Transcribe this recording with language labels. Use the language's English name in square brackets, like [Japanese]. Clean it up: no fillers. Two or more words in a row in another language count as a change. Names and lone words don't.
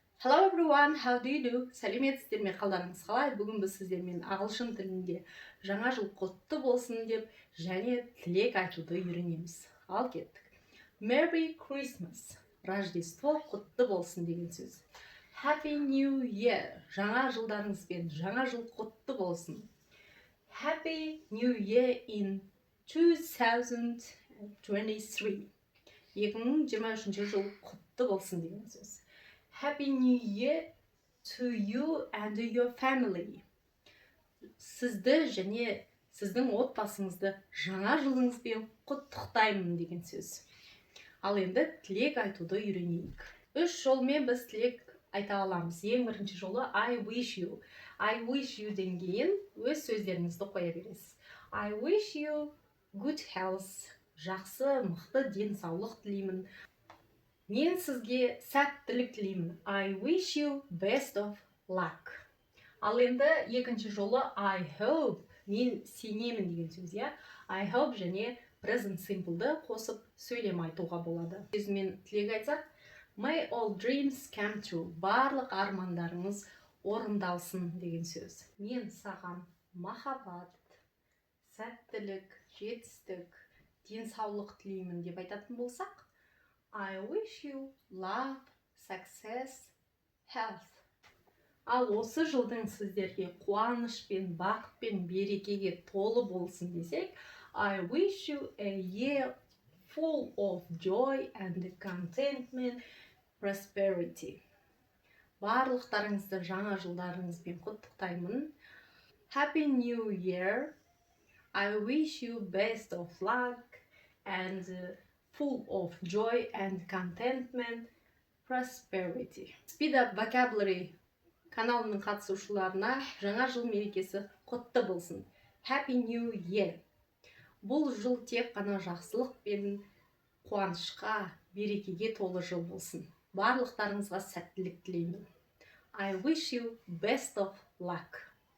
[English] Hello everyone, how do you do? [Kazakh] Сәлеметсіздер ме, қалдарыңыз қалай? Бүгін біз сіздермен ағылшын тілінде жаңа жыл құтты болсын деп және тілек айтуды үйренеміз. Ал кеттік. [English] Merry Christmas, [Kazakh] Рождество құтты болсын деген сөз. [English] Happy New Year, [Kazakh] жаңа жылдарыңызбен жаңа жыл құтты болсын. [English] Happy New Year in 2023. [Kazakh] 2023 жыл құтты болсын деген сөз. [English] Happy New Year to you and your family. [Kazakh] Сізді және сіздің отбасыңызды жаңа жылыңызбен құттықтаймын деген сөз. Ал енді тілек айтуды үйренейік. 3 жолмен біз тілек айта аламыз. Ең бірінші жолы [English] I wish you. I wish you [Kazakh] ден кейін өз сөздеріңізді қоя бересіз. [English] I wish you good health. [Kazakh] Жақсы, мықты денсаулық тілеймін. Мен сізге сәттілік тілеймін. [English] I wish you best of luck. [Kazakh] Ал енді екінші жолы [English] I hope. [Kazakh] Мен сенемін деген сөз, я. [English] I hope [Kazakh] және [English] present simple'ды [Kazakh] қосып сөйлем айтуға болады. Сөзімен тілек айтсақ, [English] May all dreams come true. [Kazakh] Барлық армандарыңыз орындалсын деген сөз. Мен саған махаббат, сәттілік, жетістік, денсаулық тілеймін деп айтатын болсақ, [English] I wish you love, success, health. [Kazakh] Ал осы жылдың сіздерге қуаныш пен бақыт пен берекеге толы болсын десек, [English] I wish you a year full of joy and contentment, prosperity. [Kazakh] Барлықтарыңызды жаңа жылдарыңызбен құттықтаймын. [English] Happy New Year. I wish you best of luck and full of joy and contentment, prosperity. [Kazakh] Speed Up Vocabulary каналының қатысушыларына жаңа жыл мерекесі құтты болсын. [English] Happy New Year. [Kazakh] Бұл жыл тек қана жақсылық пен қуанышқа, берекеге толы жыл болсын. Барлықтарыңызға сәттілік тілеймін. [English] I wish you best of luck.